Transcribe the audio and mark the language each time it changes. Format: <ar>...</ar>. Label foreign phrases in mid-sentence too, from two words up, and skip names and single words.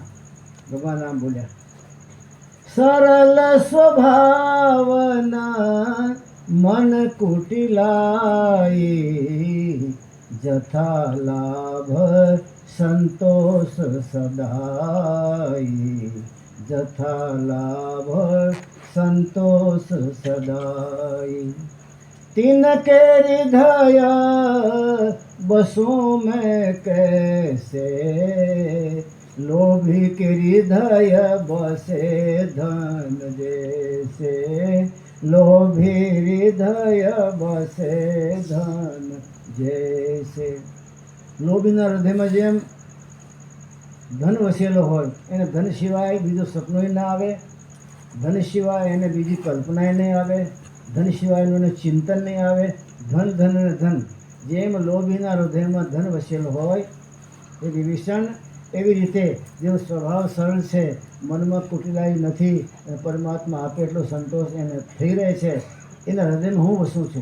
<gu>ભગવાન રામ બોલ્યા,</gu> <awa>सरल स्वभावना मन कुटिलाई, जथा लाभ संतोष सदाई. जथा लाभ संतोष सदाई। तिनके हृदय बसों में कैसे, लोभी के हृदय बसे धन जैसे, लोभी हृदय बसे धन जैसे।</awa> <gu>લોભીના હૃદયમાં જેમ ધન વસેલો હોય, એને ધન સિવાય બીજો સપનોય ના આવે, ધન સિવાય એને બીજી કલ્પનાય નહીં આવે, ધન સિવાયનું એને ચિંતન નહીં આવે. ધન ધન અને ધન, જેમ લોભીના હૃદયમાં ધન વસેલો હોય એ વિભીષણ, એવી રીતે જેનો સ્વભાવ સરળ છે, મનમાં કુટિલાઈ નથી, અને પરમાત્મા આપે એટલો સંતોષ એને થઈ રહે છે, એના હૃદયમાં હું વસું છું.</gu>